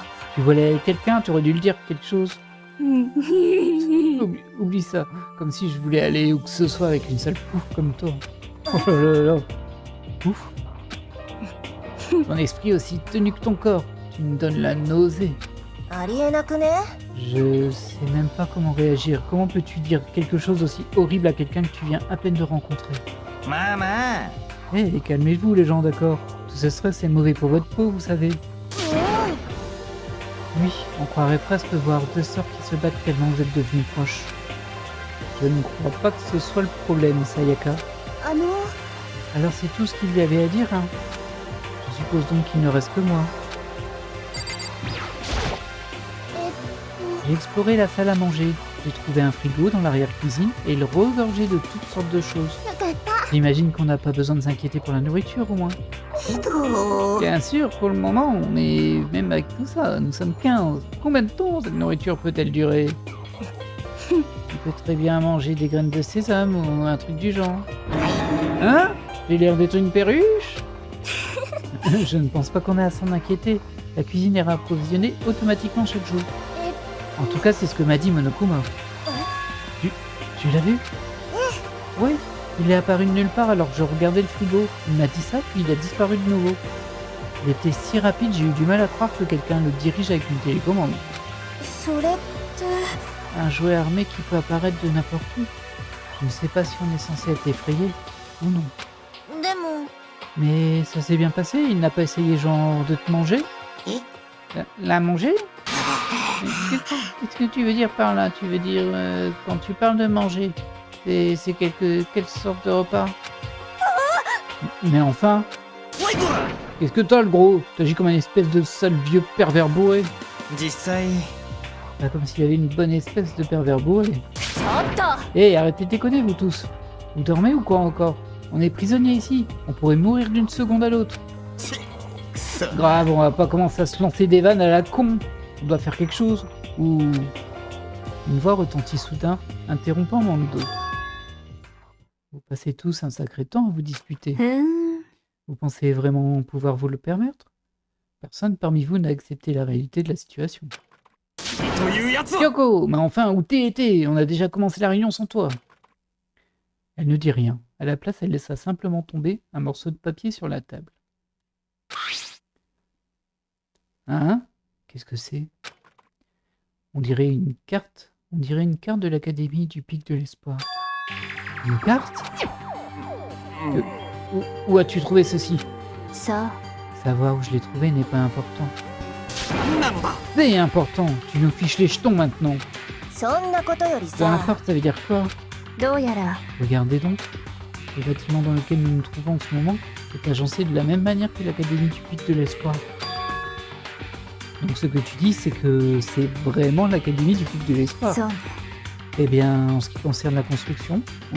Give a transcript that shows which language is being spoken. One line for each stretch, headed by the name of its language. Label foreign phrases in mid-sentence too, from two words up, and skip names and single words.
French: Tu voulais avec quelqu'un, tu aurais dû le dire quelque chose. Oublie ça, comme si je voulais aller où que ce soit avec une sale pouf comme toi. Oh là là là. Pouf. Ton esprit aussi tenu que ton corps. Tu me donnes la nausée.
Japanese: ありえなくね。
French: Je sais même pas comment réagir. Comment peux-tu dire quelque chose aussi horrible à quelqu'un que tu viens à peine de rencontrer?
Japanese: まあまあ。
French: Eh, calmez-vous les gens, d'accord? Tout ce stress est mauvais pour votre peau, vous savez. Oui, on croirait presque voir deux sœurs qui se battent tellement vous êtes devenus proches. Je ne crois pas que ce soit le problème, Sayaka.
Japanese: あの、
French: Alors c'est tout ce qu'il y avait à dire, hein? Je suppose donc qu'il ne reste que moi.
Japanese: えっ
French: J'ai exploré la salle à manger. J'ai trouvé un frigo dans l'arrière-cuisine et il regorgeait de toutes sortes de choses.
Japanese: と、よかった。
French: J'imagine qu'on n'a pas besoin de s'inquiéter pour la nourriture au moins.
Japanese: けど、
French: Bien sûr, pour le moment, mais même avec tout ça, nous sommes 15. Combien de temps cette nourriture peut-elle durer? Tu peux très bien manger des graines de sésame ou un truc du genre. Hein? J'ai l'air d'être une perruche? Je ne pense pas qu'on ait à s'en inquiéter. La cuisine est rapprovisionnée automatiquement chaque jour. En tout cas, c'est ce que m'a dit Monokuma. Tu l'as vu? Oui, il est apparu de nulle part alors que je regardais le frigo. Il m'a dit ça, puis il a disparu de nouveau. Il était si rapide, j'ai eu du mal à croire que quelqu'un le dirige avec une télécommande.
Japanese: それって。
French: Un jouet armé qui peut apparaître de n'importe où. Je ne sais pas si on est censé être effrayé ou non.
Japanese: でも、
French: Mais ça s'est bien passé, il n'a pas essayé genre de te manger? La manger? Qu'est-ce que tu veux dire par là? Tu veux dire quand tu parles de manger, c'est quelle sorte de repas? Mais enfin, qu'est-ce que t'as le gros? T'agis comme un espèce de sale vieux pervers bourré.
Japanese: 実際
French: Pas comme s'il y avait une bonne espèce de pervers bourré.
Japanese: ちょっと。
French: Hé, arrêtez de déconner vous tous. Vous dormez ou quoi encore? On est prisonniers ici. On pourrait mourir d'une seconde à l'autre.
Japanese: くそ。
French: Grave, on va pas commencer à se lancer des vannes à la con. On doit faire quelque chose. Ou... Une voix retentit soudain, interrompant mon dos. Vous passez tous un sacré temps à vous disputer.
Japanese: うん。
French: Vous pensez vraiment pouvoir vous le permettre? Personne parmi vous n'a accepté la réalité de la situation.
Japanese: というやつは
French: Kyoko, mais enfin, où t'es été? On a déjà commencé la réunion sans toi. Elle ne dit rien. À la place, elle laissa simplement tomber un morceau de papier sur la table. Hein? Qu'est-ce que c'est? On dirait une carte. On dirait une carte de l'Académie du Pic de l'Espoir. Une carte? Où as-tu trouvé ceci?
Japanese: さ
French: Savoir où je l'ai trouvé n'est pas important.
Japanese: 何なのだ
French: C'est important, tu nous fiches les jetons maintenant.
Japanese: あそんなことより
French: Peu
Japanese: さ
French: importe, ça veut dire quoi?
Japanese: どうやら
French: Regardez donc, le bâtiment dans lequel nous nous trouvons en ce moment est agencé de la même manière que l'Académie du Puits de l'Espoir. Donc ce que tu dis, c'est que c'est vraiment l'Académie du Puits de l'Espoir.
Japanese: そうね
French: Eh bien, en ce qui concerne la construction, oui.